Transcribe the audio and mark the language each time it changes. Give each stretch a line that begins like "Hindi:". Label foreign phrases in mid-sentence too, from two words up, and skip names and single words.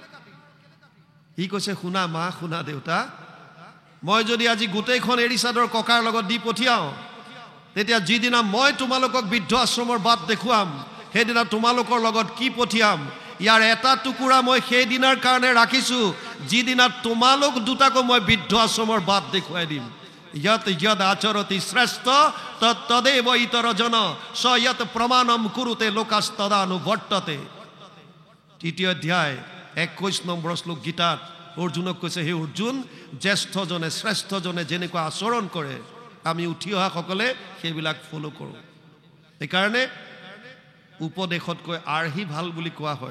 Assamese: সি কৈছে, শুনা মা, শুনা দেউতা, মই যদি আজি গোটেইখন এৰী চাদৰ ককাৰ লগত দি পঠিয়াওঁ, তেতিয়া যিদিনা মই তোমালোকক বৃদ্ধ আশ্ৰমৰ বাট দেখুৱাম, সেইদিনা তোমালোকৰ লগত কি পঠিয়াম, ইয়াৰ এটা টুকুৰা মই সেইদিনাৰ কাৰণে ৰাখিছোঁ, যিদিনা তোমালোক দুটাকো মই বৃদ্ধ আশ্ৰমৰ বাট দেখুৱাই দিম।
Sanskrit: यत यद आचरति श्रेष्ठ तदेव इतर जन स यत प्रमाणम कुरुते लोकास्तदानुवर्तते।
Assamese: তৃতীয় অধ্যায় 21 নম্বৰ শ্লোক গীতাত অৰ্জুনক কৈছে, হে অৰ্জুন, জ্যেষ্ঠজনে শ্ৰেষ্ঠজনে যেনেকুৱা আচৰণ কৰে আমি উঠি অহাসকলে সেইবিলাক ফ'ল' কৰোঁ। সেইকাৰণে উপদেশতকৈ আৰ্হি ভাল বুলি কোৱা হয়।